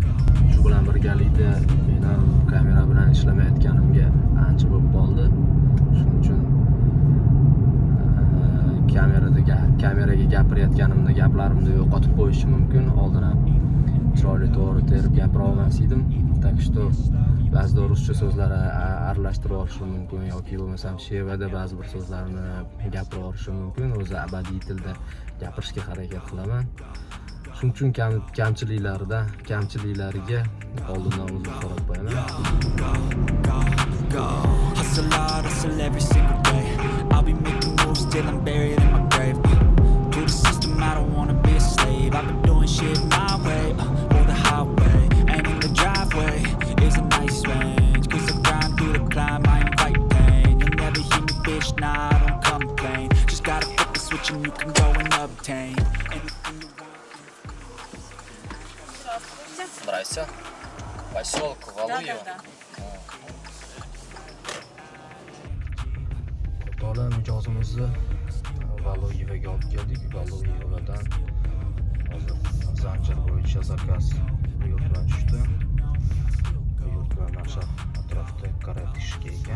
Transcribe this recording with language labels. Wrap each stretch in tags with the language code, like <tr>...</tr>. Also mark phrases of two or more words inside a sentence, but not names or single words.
<uz>Shu bilan birgalikda men ham kamera bilan ishlamayotganimga ancha bo'lib qoldi. Shuning uchun kameraga gapirayotganimda gaplarimni yo'qotib qo'yishim mumkin. Oldin ham chiroyli to'g'ri terib gapira olmas edim.</uz> <ru>Так что</ru> <uz>ba'zida ruscha so'zlar aralashtirib olishim mumkin yoki bo'lmasam shevada ba'zi bir so'zlarni gapira olishim mumkin. O'zi abadiy tilda gapirishga harakat qilaman. Shuning uchun kamchiliklariga oldindan uzr so'rab qo'yaman.</uz> <en>Hustle hard, hustle every single day. I'll be making moves till I'm buried in my grave. To the system, I don't wanna be a slave. I've been doing shit my way, or the highway. And in the driveway is a nice range. Cause I grind through the climb, I invite pain. You'll never hear me, bitch, nah, I don't complain. Just gotta flip the switch and you can go and obtain anything you want.</en> <ru>Здрасте. Поселок Валуево.</ru> <uz>O'rtoqlar, mijozimizni Valuyevoga olib keldik. Valuyevodan hozir zanjir bo'yicha zakaz buyurtma tushdi. Buyurtma mana shu atrofda qaratishga ekan.</uz>